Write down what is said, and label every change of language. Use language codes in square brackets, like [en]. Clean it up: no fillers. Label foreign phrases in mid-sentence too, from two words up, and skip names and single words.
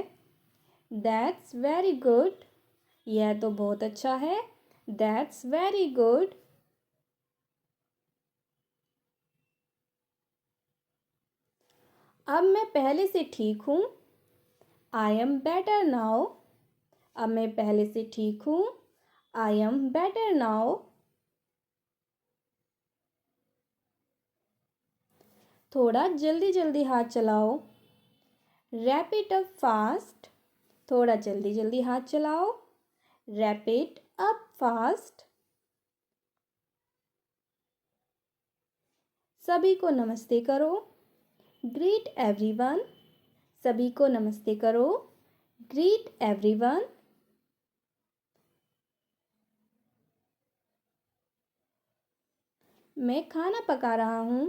[en] That's very good. [hi] यह तो बहुत अच्छा है। [en] That's very good. [hi] अब मैं पहले से ठीक हूँ। [en] I am better now. [hi] अब मैं पहले से ठीक हूँ। [en] I am better now. [hi] थोड़ा जल्दी जल्दी हाथ चलाओ। [en] Wrap it up fast. [hi] थोड़ा जल्दी जल्दी हाथ चलाओ। [en] Wrap it up fast. [hi] सभी को नमस्ते करो। [en] greet everyone. [hi] सभी को नमस्ते करो। [en] greet everyone. [hi] मैं खाना पका रहा हूँ।